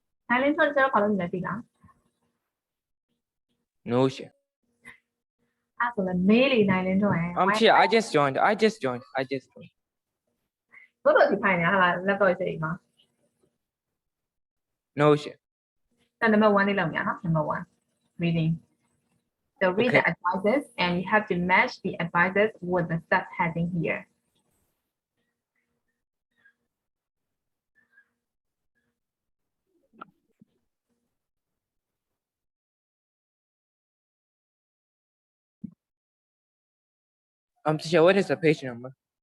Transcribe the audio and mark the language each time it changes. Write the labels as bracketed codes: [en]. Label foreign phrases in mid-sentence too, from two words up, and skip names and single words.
[my] နိုင်လင်းထွန်းကျတော့ဘာလို့နေလဲသိလား [en] No shit. [my] အဲ့ဆိုလည်းမေးလေနိုင်လင်းထွန်းရဲ့ [en] Here. I just joined. I just joined. [my] တို့ဒီဖိုင်နေဟာလား laptop ရှိအိမ်မှာ [en] No shit. number 1 [my] လေးလောက်မြာနော် [en] number 1 reading so read the advices and you have to match the advices with the subheading here Teacher, what is the page number?